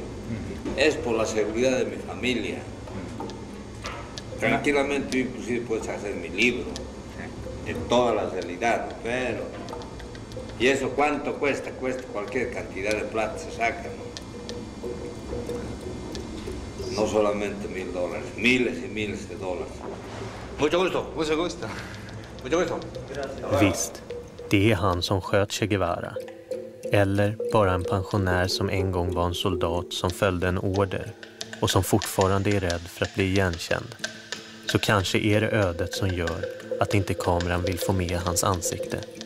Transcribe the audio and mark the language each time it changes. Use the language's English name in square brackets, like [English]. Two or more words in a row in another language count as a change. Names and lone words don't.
[Spanish] Es por la seguridad de mi familia. Tranquilamente, inclusive puedes hacer mi libro de toda la realidad, pero... ¿Y eso cuánto cuesta? Cuesta cualquier cantidad de plata, se saca, ¿no? No solamente $1,000, miles y miles de dólares. Mucho gusto, mucho gusto. Mucho gusto. [Swedish] Visst, det är han som sköt Che Guevara. Eller bara en pensionär som en gång var en soldat som följde en order och som fortfarande är rädd för att bli igenkänd. Så kanske är det ödet som gör att inte kameran vill få med hans ansikte.